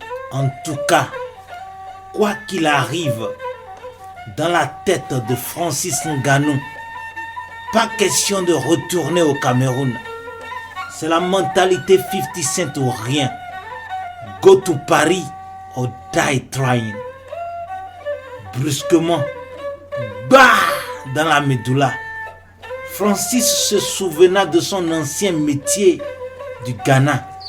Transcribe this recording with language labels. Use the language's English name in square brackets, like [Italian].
[French] En tout cas, quoi qu'il arrive, dans la tête de Francis Ngannou, pas question de retourner au Cameroun. C'est la mentalité 50 Cent ou rien. [English] Go to Paris or die trying. [French] Brusquement, bah, dans la médula, Francis se souvena de son ancien métier du Ghana.